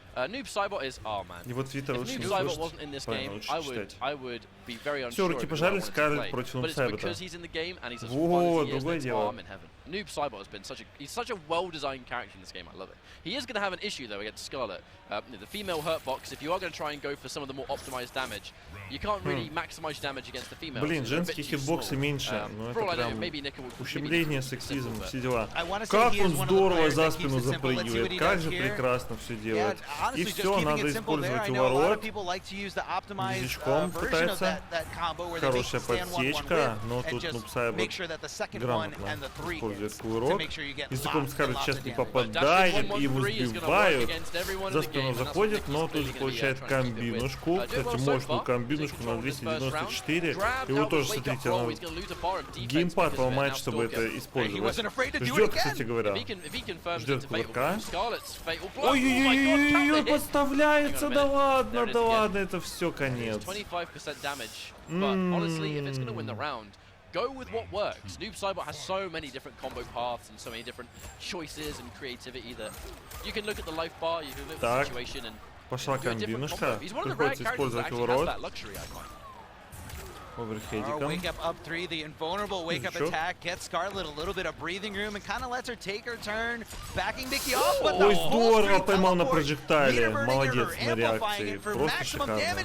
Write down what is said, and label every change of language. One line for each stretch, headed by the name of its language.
English: Noob Saibot is, oh man. If Noob Saibot wasn't in this game, I would be very unsure if I wanted to play. But it's because he's in the game and he's as fun as he is, I'm in heaven. Noob Saibot has been he's such a well-designed character in this game. I love it. He is going to have an issue though against Scarlet. The female hurt box. If you are going to try and go for some of the more optimized damage, you can't really maximize damage against the female.
Russian: Блин, женские хитбоксы меньше, но это прям ущемление, сексизм, все дела. Как он здорово за спину запрыгивает, как же прекрасно все делает. И все, надо использовать уворот. Язычком пытается. Хорошая подсечка, но тут Noob Saibot грамотно использует уворот. Языком Скарлетт сейчас не попадает, и его сбивают. За спину заходит, но тут же получает комбинушку. Кстати, мощную комбинушку на 294. Его тоже, смотрите, геймпад ломает, чтобы это использовать. Ждет, кстати говоря. Ждет кулака. Ой-ой-ой, подставляется, да ладно, это все конец.
English: Go with what works. Noob Saibot has so many different combo paths and so many different choices and creativity that you can look at the life bar, you can look at the situation and
Russian: пошла комбинушка. Приходится использовать уворот. Оверхедиком.
English: Wake up up three, the invulnerable wake up attack gets Scarlet a little bit of breathing room and kind of lets her take her turn, backing Nikki off. But
Russian: Ой, здорово поймал на прожектале. Молодец на реакции. Просто шикарно.